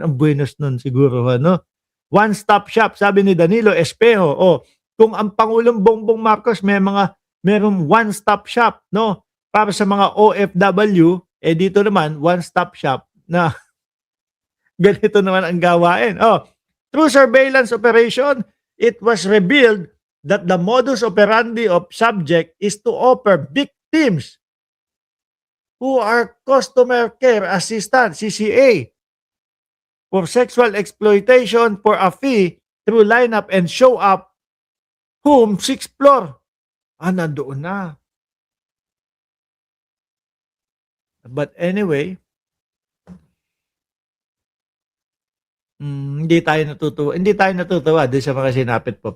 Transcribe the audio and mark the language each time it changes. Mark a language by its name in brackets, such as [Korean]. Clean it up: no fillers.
[Filipino] Ang buenos nun siguro, ano? One-stop shop, sabi ni Danilo Espejo. Kung ang Pangulong Bongbong Marcos merong one-stop shop, no? Para sa mga OFW, dito naman, one-stop shop na ganito naman ang gawain. [English] Through surveillance operation, it was revealed that the modus operandi of subject is to offer victims who are customer care assistant, CCA, for sexual exploitation for a fee through lineup and show up home 6th floor. [Filipino] Nandoon na. But anyway, hindi tayo natutuwa doon sa mga sinapit po.